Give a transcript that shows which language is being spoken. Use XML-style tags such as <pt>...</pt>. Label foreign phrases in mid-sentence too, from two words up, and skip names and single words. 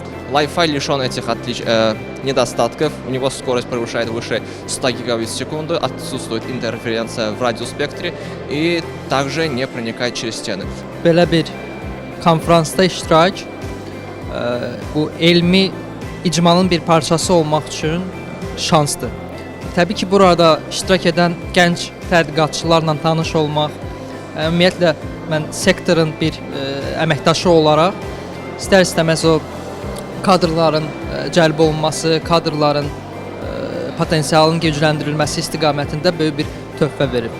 <ru>Wi-Fi лишен этих недостатков, у него скорость превышает выше 100 гигабит в секунду, отсутствует интерференция в радиоспектре и также не проникает через стены.</ru> <az>Belə bir konfransda iştirak bu elmi icmanın bir parçası olmaq üçün şansdır. Təbii ki, burada iştirak edən gənc tədqiqatçılarla tanış olmaq, ümumiyyətlə mən sektorun bir əməkdaşı olaraq istər-istəməz o kadrların cəlb olunması, kadrların potensialının gücləndirilməsi istiqamətində böyük bir töhfə verib.</az>